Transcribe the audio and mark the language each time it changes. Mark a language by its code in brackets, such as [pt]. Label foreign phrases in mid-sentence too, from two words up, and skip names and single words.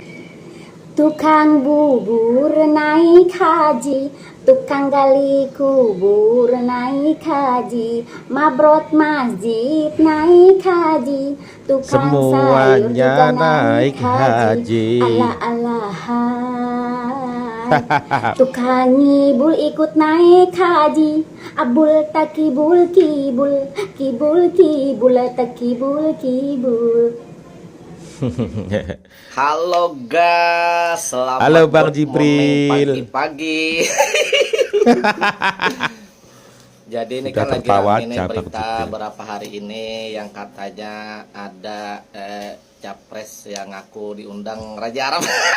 [id] Tukang bubur naik haji, tukang gali kubur naik haji, mabrot masjid naik haji, tukang sayur juga naik haji. Allah-allahan. Tukang ngibul ikut naik haji, abul takibul kibul, kibul kibul takibul kibul. Halo guys, selamat Halo Bang Jibril. Pagi-pagi. Jadi ini Sudah kan lagi tertawa, ini Bang berita Jibril. berapa hari ini yang katanya ada capres yang ngaku diundang Raja Arab.